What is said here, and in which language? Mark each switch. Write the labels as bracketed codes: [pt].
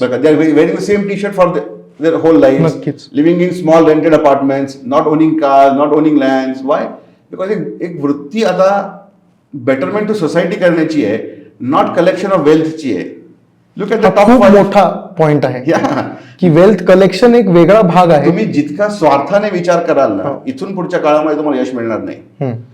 [en] बरं का. They are wearing the same T shirt for their whole lives, [mr] नक्कीच. [en] living in small rented apartments, not owning cars, not owning lands. Why? [mr] Because एक वृत्ती आता betterment to society करण्याची आहे, [en] not collection of [mr] वेल्थची आहे. [en] look at the top [mr] खूप मोठा point आहे की वेल्थ कलेक्शन एक वेगळा भाग आहे. तुम्ही जितका स्वार्थाने विचार कराल ना, इथून पुढच्या काळामध्ये तुम्हाला यश मिळणार नाही.